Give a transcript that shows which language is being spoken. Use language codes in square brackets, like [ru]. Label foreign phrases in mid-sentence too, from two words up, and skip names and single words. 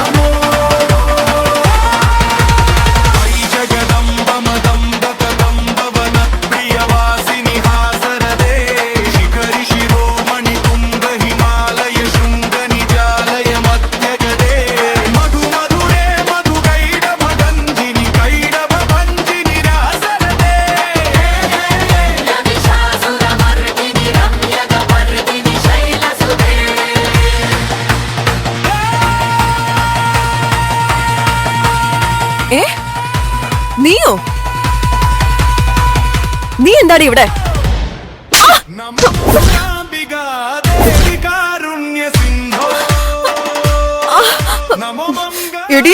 [sa] अयि जगदम्ब मदम्ब कदम्ब वन प्रियवासिनि हासरदे शिखरि शिरोमणि तुंग हिमालय शृंग निजालय मध्यगदे मधु मधुरे मधु कैडभ गंजिनि कैडभ भंजिनि रासरदे महिषासुरमर्दिनि रम्यगपर्दिनि शैलसुदे [ml] ഏ നീയോ നീ എന്താടി ഇവിടെ [sa] नमो मूकाम्बिका देवी कारुण्य सिन्धो नमो मंगला [ml] എടി